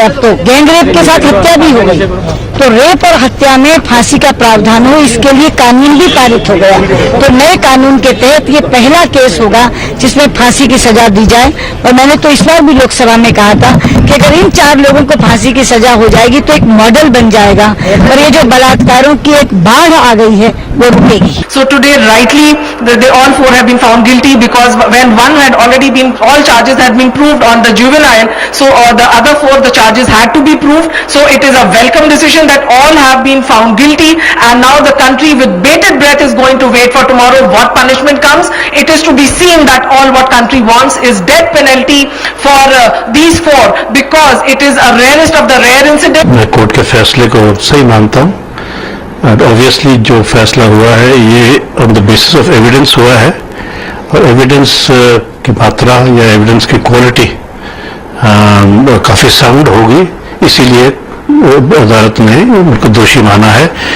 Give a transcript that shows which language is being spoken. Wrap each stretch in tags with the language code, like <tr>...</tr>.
<hi>अब तो gang rape के साथ हत्या भी हो गई, तो रेप और हत्या में फांसी का प्रावधान हो, इसके लिए कानून भी पारित हो गया। तो नए कानून के तहत ये पहला केस होगा जिसमें फांसी की सजा दी जाए। और मैंने तो इस बार भी लोकसभा में कहा था कि अगर इन 4 लोगों को फांसी की सजा हो जाएगी तो एक मॉडल बन जाएगा और ये जो बलात्कारों की एक बाढ़ आ गई है वो रुकेगी।</hi> <en>So today rightly they all 4 have been found guilty because when one had already been, all charges had been proved on the juvenile, so the other 4 the charges had to be proved. So it is a welcome decision that all have been found guilty and now the country with bated breath is going to wait for tomorrow what punishment comes. It is to be seen that all what country wants is death penalty for these 4 because it is a rarest of the rare incident.</en> <hi>मैं court के फैसले को सही मानता हूँ। Obviously जो फैसला हुआ है ये on the basis of evidence हुआ है और एविडेंस की मात्रा या एविडेंस की क्वालिटी काफ़ी साउंड होगी, इसीलिए अदालत ने उनको दोषी माना है।</hi>